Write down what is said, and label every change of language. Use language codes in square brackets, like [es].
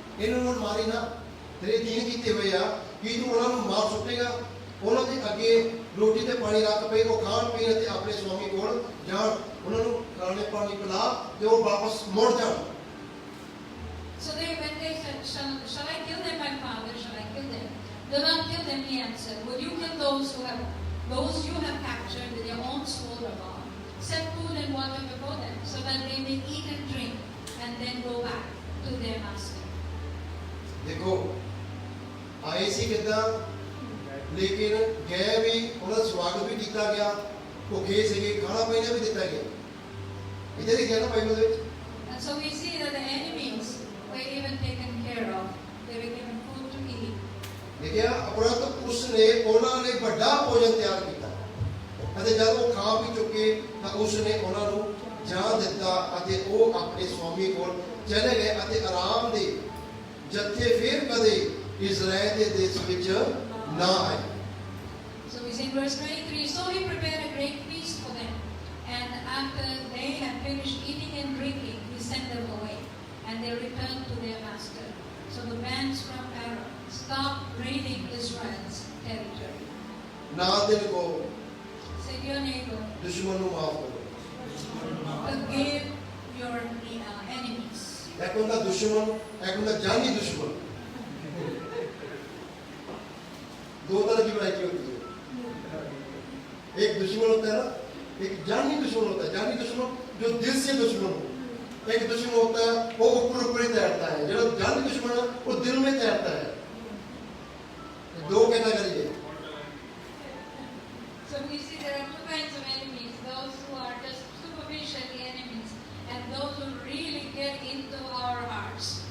[pa] ਇਹਨਾਂ ਨੂੰ ਮਾਰੀ ਨਾ, ਤੇਰੇ ਅਧੀਨ ਕੀਤੇ ਹੋਏ ਆ। ਕੀ ਤੂੰ ਉਹਨਾਂ ਨੂੰ ਮਾਰ ਸੁੱਟੇਗਾ? ਉਹਨਾਂ ਦੇ ਅੱਗੇ ਰੋਟੀ ਤੇ ਪਾਣੀ ਰੱਖ ਪਏ, ਉਹ ਖਾਣ ਪੀਣ ਅਤੇ ਆਪਣੇ ਸਵਾਮੀ ਕੋਲ ਜਾਣ, ਉਹਨਾਂ ਨੂੰ ਖਾਣੇ ਪਾਣੀ ਪਿਲਾ ਤੇ ਉਹ ਵਾਪਸ ਮੁੜ ਜਾਣ। [en] So when they said, shall I kill them, my father? Shall I kill them? Do not kill them, he answered. Would you kill those you have captured with your own sword or bow? Set food and water before them, so that they may eat and drink, and then go back to their master. [pa] ਦੇਖੋ, ਆਏ ਸੀ ਕਿੱਦਾਂ, ਲੇਕਿਨ ਗਏ ਵੀ, ਉਹਨਾਂ ਦਾ ਸਵਾਗਤ ਵੀ ਕੀਤਾ ਗਿਆ, ਭੁੱਖੇ ਸੀਗੇ, ਖਾਣਾ ਪੀਣਾ ਵੀ ਦਿੱਤਾ ਗਿਆ। ਇੱਥੇ ਲਿਖਿਆ ਨਾ ਬਾਈਬਲ ਦੇ ਵਿੱਚ। [en] And so we see that the enemies were even taken care of. They were given food to eat. [pa] ਲਿਖਿਆ, ਉਪਰੰਤ ਉਸਨੇ ਉਹਨਾਂ ਲਈ ਵੱਡਾ ਭੋਜਨ ਤਿਆਰ ਕੀਤਾ। ਅਤੇ ਜਦ ਉਹ ਖਾ ਪੀ ਚੁੱਕੇ ਤਾਂ ਉਸ ਨੇ ਉਹਨਾਂ ਨੂੰ ਜਾਣ ਦਿੱਤਾ ਅਤੇ ਉਹ ਆਪਣੇ ਸਵਾਮੀ ਕੋਲ ਚਲੇ ਗਏ ਅਤੇ ਆਰਾਮ ਦੇ ਜੱਥੇ ਫਿਰ ਕਦੇ ਇਜ਼ਰਾਈਲ ਦੇ ਦੇਸ਼ ਵਿੱਚ ਨਾ ਆਏ। [en] So we see in verse 23, so he prepared a great feast for them, and after they had finished eating and drinking, he sent them away, and they returned to their master. So the bands from Aram stopped raiding Israel's territory. ਨਾ ਦਿਲ ਕੋ Say to your neighbor, [pa] ਦੁਸ਼ਮਣ ਨੂੰ ਮਾਫ ਕਰੋ। [en] forgive your enemies. [pa] ਇੱਕ ਹੁੰਦਾ ਦੁਸ਼ਮਣ, ਇੱਕ ਹੁੰਦਾ ਜਾਨੀ ਦੁਸ਼ਮਣ। [hi] दो तरह की वैरायटी होती है। एक दुश्मन होता है ना, एक जानी दुश्मन होता है। जानी दुश्मन जो दिल से दुश्मन हो। एक दुश्मन होता है वो ऊपर ही तैरता है, जो जानी दुश्मन है वो दिल में तैरता है। दो कैटेगरी है। [en] So we see there are two kinds of enemies: those who are just superficially enemies, and those who really get into our hearts.